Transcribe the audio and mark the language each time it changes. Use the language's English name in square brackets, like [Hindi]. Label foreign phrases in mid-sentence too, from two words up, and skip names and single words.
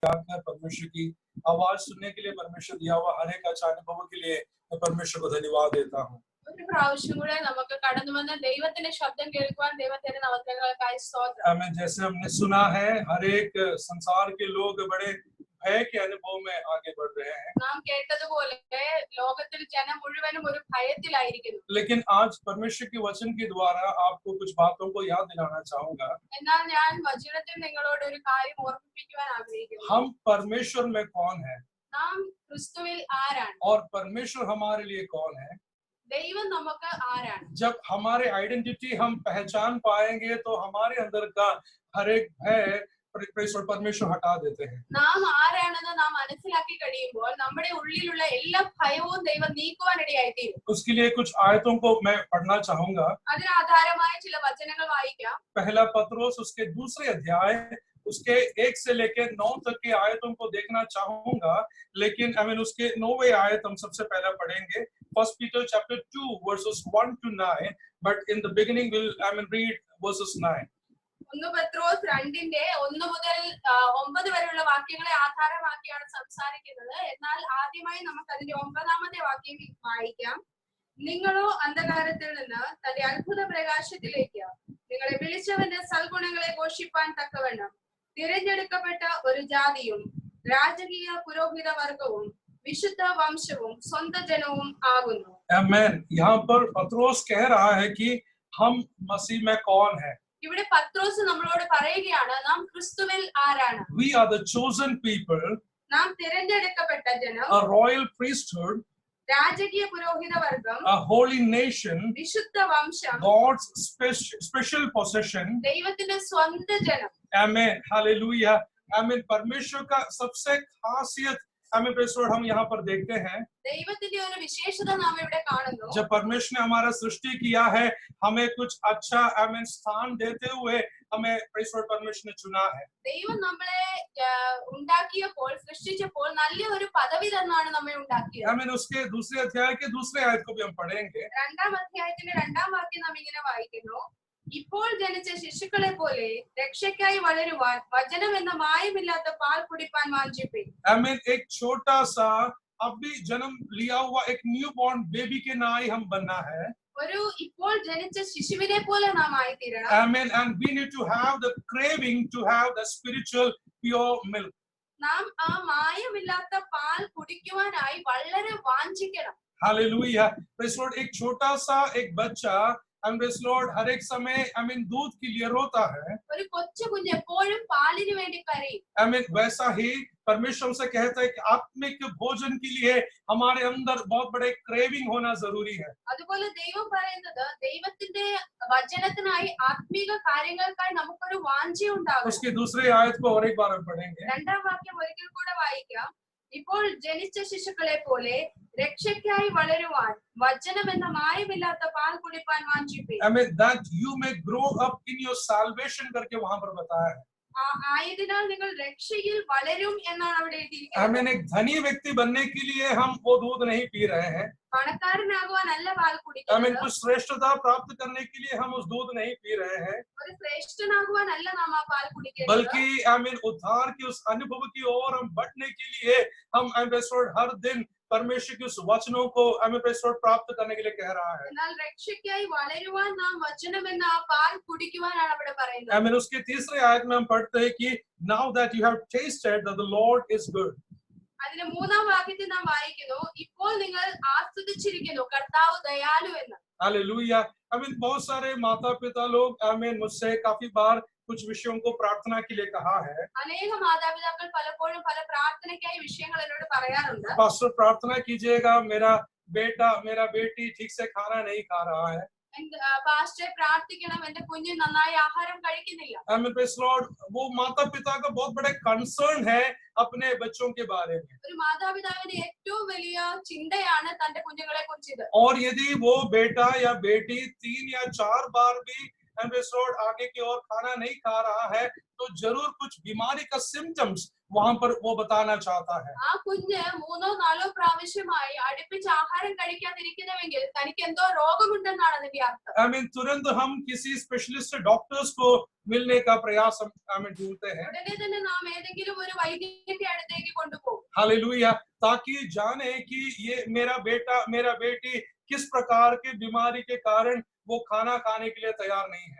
[Hindi] आकर परमेश्वर की आवाज सुनने के लिए, परमेश्वर दिया हुआ हर एक अच्छा अनुभव के लिए मैं परमेश्वर को धन्यवाद देता हूँ। [Malayalam] ഒരു പ്രാവശ്യം കൂടെ നമുക്ക് കടന്നു വന്ന ദൈവത്തിന്റെ ശബ്ദം കേൾക്കുവാൻ ദൈവത്തിന്റെ നമസ്കാരങ്ങൾക്കായി സ്തോത്രം. [Hindi] हमें जैसे हमने सुना है, हर एक संसार के लोग बड़े भय के अनुभव में आगे बढ़ रहे हैं, [Malayalam] നാം കേട്ടതുപോലെ ലോകത്തിൽ ജനം മുഴുവനും ഒരു ഭയത്തിലായിരിക്കുന്നു. [Hindi] लेकिन आज परमेश्वर के वचन के द्वारा आपको कुछ बातों को याद दिलाना चाहूंगा। [Malayalam] എന്നാൽ ഞാൻ വചനത്തിൽ നിങ്ങളോട് ഒരു കാര്യം ഓർമ്മിപ്പിക്കുവാൻ ആഗ്രഹിക്കുന്നു. [Hindi] हम परमेश्वर में कौन है [Malayalam] നാം ക്രിസ്തുവിൽ ആരാണ്, [Hindi] और परमेश्वर हमारे लिए कौन है। [Malayalam] ദൈവം നമുക്ക് ആരാണ്. [Hindi] जब हमारे आइडेंटिटी हम पहचान पाएंगे तो हमारे अंदर का हर एक भय परमेश्वर हटा देते हैं। [Malayalam] നാം ആരാണെന്ന് നാം മനസ്സിലാക്കി കഴിയുമ്പോൾ നമ്മുടെ ഉള്ളിലുള്ള എല്ലാ ഭയവും ദൈവം നീക്കുവാനിടയായിത്തീരും. [Hindi] उसके लिए कुछ आयतों को मैं पढ़ना चाहूंगा। [Malayalam] അതിന് ആധാരമായ ചില വചനങ്ങൾ വായിക്കാം. [Hindi] पहला पत्रोस उसके दूसरे अध्याय उसके 1 से लेकर 9 तक के आयतों को देखना चाहूंगा, लेकिन उसके 9वें आयत हम सबसे पहले पढ़ेंगे। [English] First Peter chapter 2 verses 1 to 9, but in the beginning we'll read verses 9. [Malayalam] 1 പത്രോസ് 2ന്റെ 1 മുതൽ 9 വരെയുള്ള വാക്യങ്ങളെ ആധാരമാക്കിയാണ് സംസാരിക്കുന്നത്. എന്നാൽ ആദ്യമായി നമുക്ക് അതിന്റെ 9ാമത്തെ വാക്യം വായിക്കാം. നിങ്ങളോ അന്ധകാരത്തിൽ നിന്ന് തന്റെ അത്ഭുത പ്രകാശത്തിലേക്ക് നിങ്ങളെ വിളിച്ചവന്റെ സൽഗുണങ്ങളെ ഘോഷിപ്പാൻ തക്കവണ്ണം തിരഞ്ഞെടുക്കപ്പെട്ട ഒരു ജാതിയും രാജകീയ പുരോഹിത വർഗവും വിശുദ്ധ വംശവും സ്വന്തം ജനവും ആകുന്നു. [Hindi] आमेन। यहाँ पर पत्रोस कह रहा है कि हम मसीह में कौन है। [Malayalam] ഇവിടെ പത്രോസ് നമ്മളോട് പറയുകയാണ്, നാം ക്രിസ്തുവിൽ ആരാണ്. [English] We are the chosen people, [Malayalam] നാം തിരഞ്ഞെടുക്കപ്പെട്ട ജനം, [English] a royal priesthood, [Malayalam] രാജകീയ പുരോഹിത വർഗം, [English] a holy nation, [Malayalam] വിശുദ്ധ വംശം, [English] God's special possession, [Malayalam] ദൈവത്തിന്റെ സ്വന്തം ജനം. [Hindi] आमेन, हालेलुया। आमेन। परमेश्वर का सबसे खासियत हम यहाँ पर देखते हैं। [Malayalam] ദൈവത്തിന്റെ ഒരു വിശേഷത നാം ഇവിടെ കാണുന്നു. [Hindi] जब परमेश्वर ने हमारा सृष्टि किया है, हमें कुछ अच्छा स्थान देते हुए हमें परमेश्वर ने चुना है। [Malayalam] ദൈവം നമ്മളെ ഉണ്ടാക്കിയപ്പോൾ, സൃഷ്ടിച്ചപ്പോൾ നല്ല ഒരു പദവി തന്നാണ് നമ്മെ ഉണ്ടാക്കിയത്. [Hindi] उसके दूसरे अध्याय के दूसरे आयत को भी हम पढ़ेंगे। [Malayalam] 2ാം അധ്യായത്തിന്റെ 2ാം വാക്യം നാം ഇങ്ങനെ വായിക്കുന്നു. ഇപ്പോൾ ജനിച്ച ശിശുക്കളെ പോലെ രക്ഷയ്ക്കായി വളരുവാൻ വചനം എന്ന മായമില്ലാത്ത പാൽ കുടിപ്പാൻ വാഞ്ചിപ്പിൻ. [Hindi] एक छोटा सा अभी जन्म लिया हुआ एक [English] new born baby [Hindi] के नाई हम बनना है। [Malayalam] ഒരു ഇപ്പോൾ ജനിച്ച ശിശുവിനെ പോലെ നാം ആയിത്തീരണം. [English] Amen. And we need to have the craving to have the spiritual pure milk. [Malayalam] നാം ആ മായമില്ലാത്ത പാൽ കുടിക്കുവാനായി വളരെ വാഞ്ചിക്കണം. [English] Hallelujah. Praise Lord। [Hindi] एक छोटा सा एक बच्चा Lord हर एक समय दूध के लिए रोता है। [Malayalam] ഒരു കൊച്ചു കുഞ്ഞ് എപ്പോഴും പാലിന് വേണ്ടി കരയും. [Hindi] वैसा ही परमेश्वर से कहता है कि आत्मिक भोजन के लिए हमारे अंदर बहुत बड़े क्रेविंग होना जरूरी है। [Malayalam] അതുപോലെ ദൈവം പറയുന്നത് ദൈവത്തിന്റെ വചനത്തിനായി ആത്മീക കാര്യങ്ങൾക്കായി നമുക്കൊരു വാഞ്ച ഉണ്ടാകും. [Hindi] उसके दूसरे आयत को और एक बार हम पढ़ेंगे। [Malayalam] 2ാം വാക്യം ഒരിക്കൽ കൂടെ വായിക്കാം. ഇപ്പോൾ ജനിച്ച ശിശുക്കളെ പോലെ രക്ഷയ്ക്കായി വളരുവാൻ വചനം എന്ന മായമില്ലാത്ത പാൽ കുടിപ്പാൻ വാഞ്ചിപ്പിൻ. [English] that you may grow up in your salvation [Hindi] करके वहां पर बताया है। [Malayalam] ആയതിനാൽ നിങ്ങൾ രക്ഷയിൽ വളരും എന്നാണ് അവിടെ എഴുതിയിരിക്കുന്നത്. [Hindi] एक धनी व्यक्ति बनने के लिए हम वो दूध नहीं पी रहे हैं। [Malayalam] പണക്കാരനാകുവാനല്ല പാൽ കുടിക്കുന്നത്. [Hindi] कुछ श्रेष्ठता प्राप्त करने के लिए हम उस दूध नहीं पी रहे हैं, [Malayalam] ഒരു ശ്രേഷ്ഠനാകുവാനല്ല നാം ആ പാൽ കുടിക്കുന്നത്. [Hindi] बल्कि उद्धार की उस अनुभव की ओर हम बढ़ने के लिए हम हर दिन परमेश्वर के उस वचनों को प्राप्त करने के लिए कह रहा है। [Malayalam] എന്നാൽ രക്ഷയ്ക്കായി വളരുവാൻ നാം വചനം എന്ന ആ പാൽ കുടിക്കുവാനാണ് അവിടെ പറയുന്നത്. [Hindi] उसके तीसरे आयत में हम पढ़ते हैं कि [English] now that you have tasted that the Lord is good. [Malayalam] അതിന്റെ 3ാം വാക്യത്തിൽ നാം വായിക്കുന്നു, ഇപ്പോൾ നിങ്ങൾ ആസ്വദിച്ചിരിക്കുന്നു കർത്താവ് ദയാലു എന്ന്. [Hindi] हालेलुया। बहुत सारे माता पिता लोग मुझसे काफी बार कुछ विषयों को प्रार्थना के लिए कहा है। [Malayalam] അനേക മാതാപിതാക്കൾ പലപ്പോഴും പല പ്രാർത്ഥനയ്ക്കായി വിഷയങ്ങൾ എന്നോട് പറയാറുണ്ട്. [Hindi] पास्टर प्रार्थना कीजिएगा, मेरा बेटा मेरा बेटी ठीक से खाना नहीं खा रहा है। [Malayalam] പാസ്റ്റർ പ്രാർത്ഥിക്കണം, എന്റെ കുഞ്ഞ് നന്നായി ആഹാരം കഴിക്കുന്നില്ല. [Hindi] वो माता पिता का बहुत बड़ा कंसर्न है अपने बच्चों के बारे में। [Malayalam] ഒരു മാതാപിതാവിന്റെ ഏറ്റവും വലിയ ചിന്തയാണ് തന്റെ കുഞ്ഞുങ്ങളെ കുറിച്ച്. [Hindi] और यदि वो बेटा या बेटी 3 या 4 बार भी [English] and praise [Hindi] आगे की ओर खाना नहीं खा रहा है तो जरूर कुछ बीमारी का सिम्टम्स वहां पर वो बताना चाहता है। [Malayalam] ആ കുഞ്ഞ് 3-4 പ്രാവശ്യമായി അടുപ്പിച്ച് ആഹാരം കഴിക്കാതിരിക്കുന്നുവെങ്കിൽ തനിക്ക് എന്തോ രോഗമുണ്ടെന്നാണ് അതിന്റെ അർത്ഥം. [English] I mean [Hindi] तुरंत हम किसी [English] specialist doctors [Hindi] को मिलने का प्रयास हम ढूंढते हैं। [Malayalam] ഉടനെ തന്നെ നാം ഏതെങ്കിലും ഒരു വൈദ്യന്റെ അടുത്തേക്ക് കൊണ്ടുപോകും. [Hindi] हालेलुया, ताकि जाने कि ये मेरा बेटा मेरा बेटी किस प्रकार की बीमारी के कारण वो खाना खाने के लिए तैयार नहीं है।